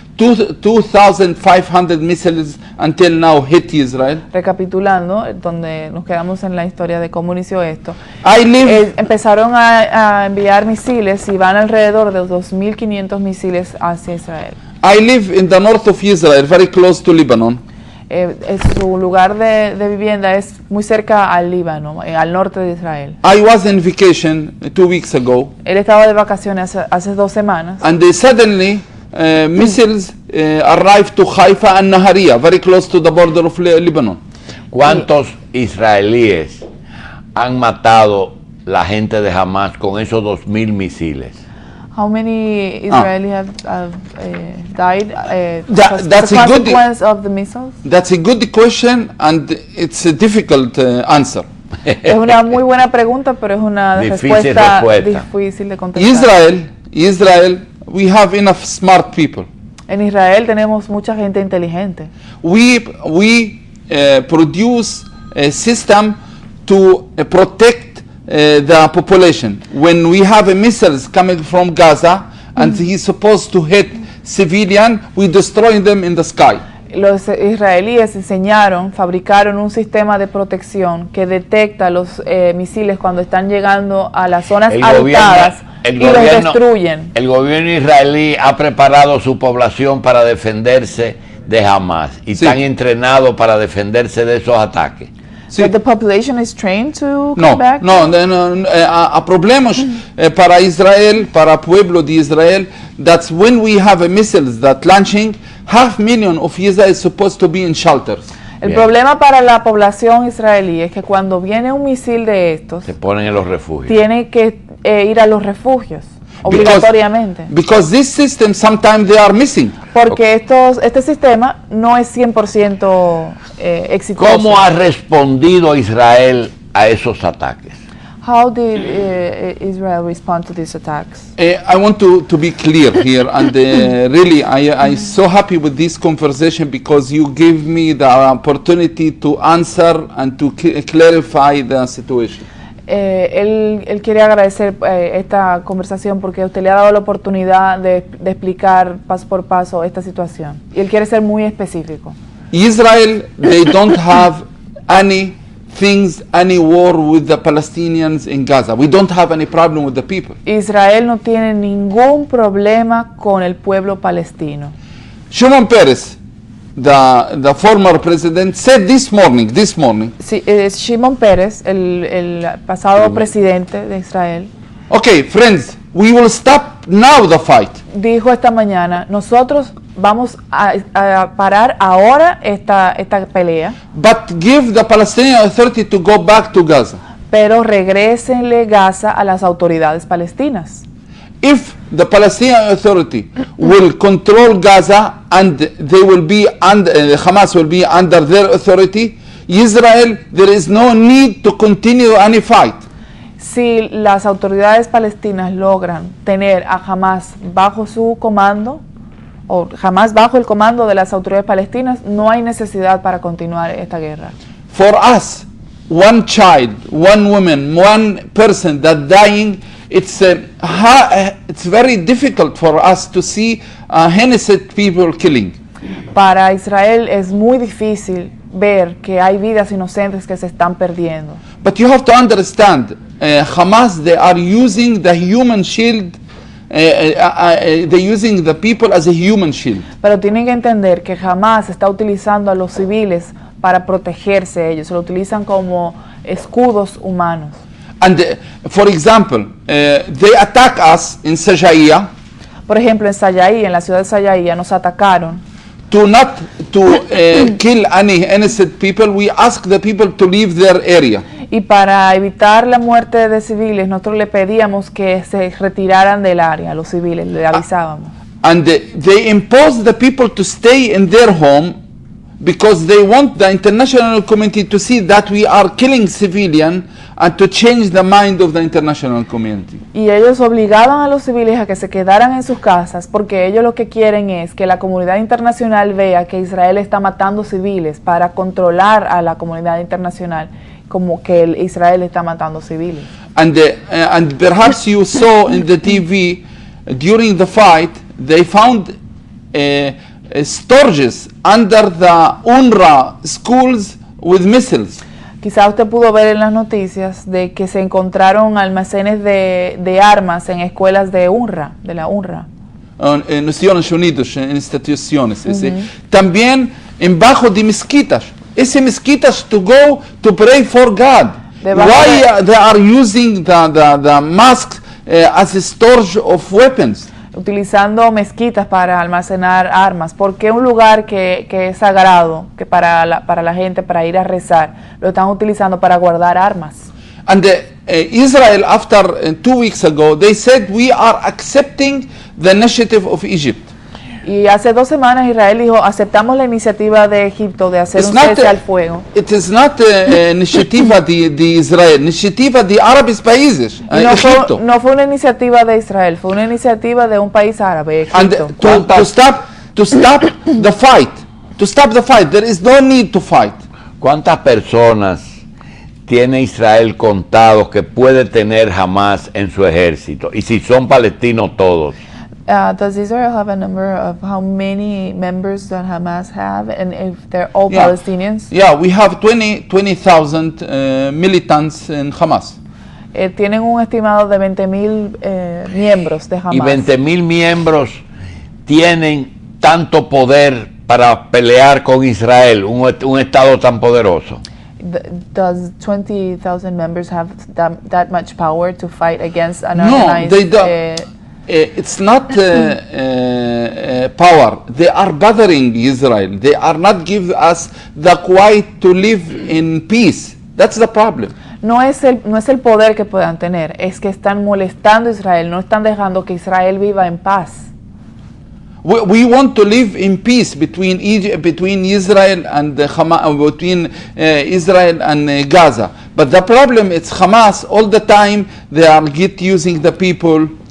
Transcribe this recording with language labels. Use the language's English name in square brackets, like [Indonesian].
[English] 2,500 missiles until now hit Israel. [Spanish] Recapitulando, donde nos quedamos en la historia de cómo inició esto. [English] I live. [Spanish] Empezaron a enviar misiles y van alrededor de 2.500 misiles hacia Israel. [English] I live in the north of Israel, very close to Lebanon. [Spanish] Su lugar de vivienda es muy cerca al Líbano, al norte de Israel. [English] I was in vacation 2 weeks ago, [Spanish] Él estaba de vacaciones hace 2 semanas [English] and they suddenly missiles arrived to Haifa and Nahariya, very close to the border of Lebanon. [Spanish] ¿Cuántos israelíes han matado la gente de Hamas con esos 2.000 misiles? [English] How many Israeli have died That's as a a good- consequence of the missiles? That's a good question, and it's a difficult answer. [Spanish] Es una muy buena pregunta, pero es una Difícil respuesta respuesta. difícil de contestar. [English] Israel, we have enough smart people. [Spanish] En Israel tenemos mucha gente inteligente. [English] We produce a system to protect the population. When we have missiles coming from Gaza and he's supposed to hit civilian, we destroy them in the sky. [Spanish] Los israelíes fabricaron un sistema de protección que detecta los misiles cuando están llegando a las zonas habitadas y los destruyen. El gobierno israelí ha preparado su población para defenderse de Hamas y están entrenados para defenderse de esos ataques. Sí. [English] But the population is trained to come back? [Spanish] Há problemas para Israel, para o pueblo de Israel, [English] that's when we have missiles that launching, 500,000 of Israel is supposed to be in shelters. [Spanish] El problema para la población israelí es que cuando viene un misil de estos, se ponen en los refugios. Tiene que ir a los refugios. Obligatoriamente. [English] Because this system sometimes they are missing. [Spanish] Porque este sistema no es 100% exitoso. ¿Cómo ha respondido Israel a esos ataques? [English] How did Israel respond to these attacks? I want to be clear here, and really I'm so happy with this conversation because you give me the opportunity to answer and to clarify the situation. [Spanish] Él quiere agradecer esta conversación porque usted le ha dado la oportunidad de explicar paso por paso esta situación. Y él quiere ser muy específico. [English] Israel, they don't have any war with the Palestinians in Gaza. We don't have any problem with the people. [Spanish] Israel no tiene ningún problema con el pueblo palestino. [English] Shimon Peres, the former president, said this morning. [Spanish] Sí, Shimon Peres, el pasado presidente de Israel. [English] Okay, friends, we will stop now the fight. [Spanish] Dijo esta mañana, nosotros vamos a parar ahora esta pelea. [English] But give the Palestinian Authority to go back to Gaza. [Spanish] Pero regrésenle Gaza a las autoridades palestinas. [English] If the Palestinian Authority will control Gaza and they will be under, Hamas will be under their authority, Israel, there is no need to continue any fight. [Spanish] Si las autoridades palestinas logran tener a Hamas bajo su comando, o Hamas bajo el comando de las autoridades palestinas, no hay necesidad para continuar esta guerra. [English] For us, one child, one woman, one person that dying, it's very difficult for us to see innocent people killing. [Spanish] Para Israel es muy difícil ver que hay vidas inocentes que se están perdiendo. [English] But you have to understand, Hamas, they are using the human shield. They're using the people as a human shield. [Spanish] Pero tienen que entender que Hamas está utilizando a los civiles para protegerse ellos. Se lo utilizan como escudos humanos. [English] And for example, they attack us in Sajaiya. [Spanish] Por ejemplo, en Sayai, en la ciudad de Sayai, nos atacaron. [English] To not to kill any innocent people, we ask the people to leave their area. [Spanish] Y para evitar la muerte de civiles, nosotros le pedíamos que se retiraran del área, los civiles, le avisábamos. [English] And they impose the people to stay in their home because they want the international community to see that we are killing civilians and to change the mind of the international community. [Spanish] Y ellos obligaban a los civiles a que se quedaran en sus casas porque ellos lo que quieren es que la comunidad internacional vea que Israel está matando civiles para controlar a la comunidad internacional como que Israel está matando civiles. [English] And perhaps you saw in the TV during the fight they found storages under the UNRWA schools with missiles. [Spanish] Quizá usted pudo ver en las noticias de que se encontraron almacenes de armas en escuelas de UNRWA, de la UNRWA. En Naciones Unidas, en instituciones. También embajo de mezquitas. Ese mezquitas [English] to go to pray for God. Why they are using the mosques as a storage of weapons? [Spanish] Utilizando mezquitas para almacenar armas, porque un lugar que es sagrado, que para la gente, para ir a rezar, lo están utilizando para guardar armas. [English] And Israel, after 2 weeks ago, they said we are accepting the initiative of Egypt. [Spanish] Y hace 2 semanas Israel dijo, aceptamos la iniciativa de Egipto de hacer un cese al fuego. [English] It is not [Spanish] iniciativa de Israel, iniciativa de árabes países. No fue una iniciativa de Israel, fue una iniciativa de un país árabe, Egipto. [English] And to stop the fight, there is no need to fight. [Spanish] ¿Cuántas personas tiene Israel contados que puede tener Hamas en su ejército? Y si son palestinos todos. [English] Does Israel have a number of how many members that Hamas have, and if they're all Yeah. Palestinians? Yeah, we have 20,000 militants in Hamas. [Spanish] Tienen un estimado de 20,000 miembros de Hamas. Y 20,000 miembros tienen tanto poder para pelear con Israel, un Estado tan poderoso. [English] Does 20,000 members have that much power to fight against an No, organized? they don't. It's not power. They are bothering Israel. They are not giving us the quiet to live in peace. That's the problem. [Spanish] No es el poder que puedan tener, es que están molestando a Israel, no están dejando que Israel viva en paz. [English] We want to live in peace between between Israel and Hamas, between Israel and Gaza. But the problem is Hamas all the time they are using the people.